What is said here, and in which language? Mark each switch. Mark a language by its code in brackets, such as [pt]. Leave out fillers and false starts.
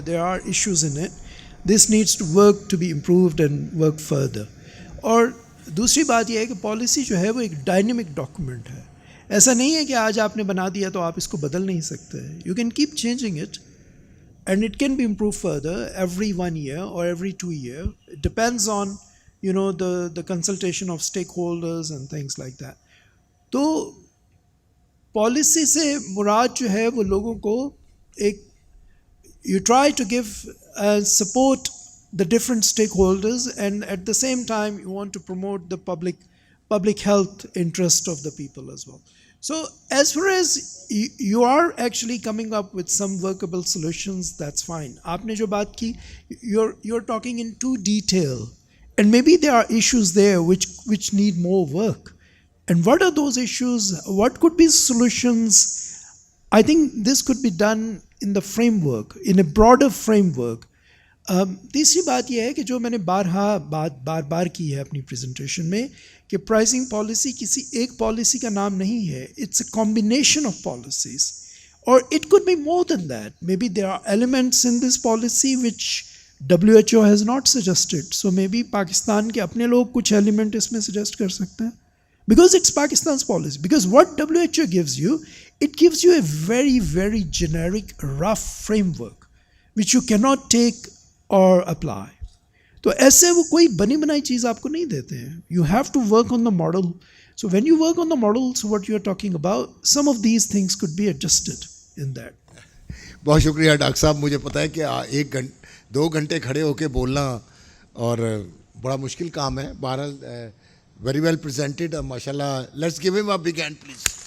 [en] There are issues in it. This needs to work to be improved and work further. [ur] اور دوسری بات یہ ہے کہ پالیسی جو ہے وہ ایک ڈائنمک ڈاکومنٹ ہے. ایسا نہیں ہے کہ آج آپ نے بنا دیا تو آپ اس کو بدل نہیں سکتے. [en] You can keep changing it and it can be improve further every 1 year اور every 2 year. It depends on the consultation of stakeholders and things like that. [ur] تو پالیسی سے مراد جو ہے وہ لوگوں کو ایک [en] you try to give support the different stakeholders and at the same time you want to promote the public health interest of the people as well. So as far as you are actually coming up with some workable solutions, that's fine. [ur] Aapne jo baat ki, [en] you're talking in too detail and maybe there are issues there which need more work. And what are those issues? What could be solutions? I think this could be done in the framework, in a broader framework. [ur] تیسری بات یہ ہے کہ جو میں نے بار بار کی ہے اپنی پریزنٹیشن میں کہ پرائسنگ پالیسی کسی ایک پالیسی کا نام نہیں ہے. [en] It's a combination of policies, اور it could be more than that. May be there are elements in this policy which WHO has not suggested. [ur] So may be Pakistan کے اپنے لوگ کچھ ایلیمنٹ اس میں سجیسٹ کر سکتے ہیں, [en] because it's Pakistan's policy. Because what WHO gives you, it gives you a very, very generic, rough framework which you cannot take or apply. [ur] تو ایسے وہ کوئی بنی بنائی چیز آپ کو نہیں دیتے ہیں. [en] You have to work on the model. So when you work on the models, what you are talking about, some of these things could be adjusted in that. [ur] بہت شکریہ ڈاکٹر صاحب. مجھے پتہ ہے کہ 2 گھنٹے کھڑے ہو کے بولنا اور بڑا مشکل کام ہے. [en] بہرحال very well presented ماشاء اللہ. Let's give him a big hand please.